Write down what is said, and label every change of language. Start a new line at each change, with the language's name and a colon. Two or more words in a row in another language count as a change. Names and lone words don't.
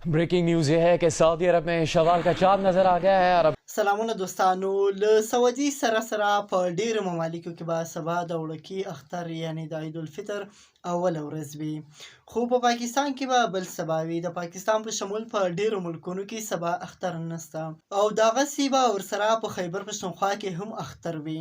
English: breaking news
Urdu: یہ ہے کہ سعودی عرب میں شوال کا چاند نظر آ گیا ہے. अरब
Pashto: سلامونه دوستانو له سعودي سره په ډیرو ممالکو کې به سبا د وړکي اختر یعنی د عید الفطر اوله ورځ وي، خو په پاکستان کې به بل سبا وي. د پاکستان په شمول په ډیرو ملکونو کې سبا اختر نشته او دغسې به ورسره په خیبر پښتونخوا کې هم اختر وي.